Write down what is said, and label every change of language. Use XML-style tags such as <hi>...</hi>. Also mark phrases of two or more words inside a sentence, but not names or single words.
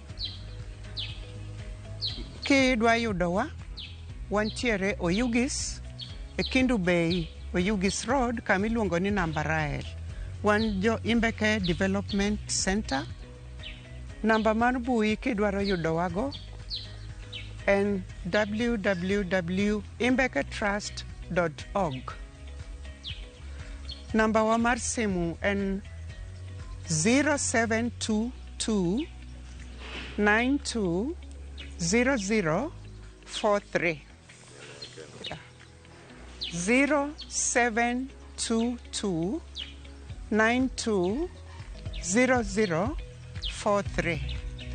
<luo>Kidwa yudowa wantiere Oyugis e Kindu Bay, Oyugis Road kamiluongo ni Namba Rael. Wan jo Imbeke Development Center. Namba mar mbui kidwaro yudowago en www.imbeketrust.org. Namba wa mar simu en 0722 920043. 0722 920043.</luo>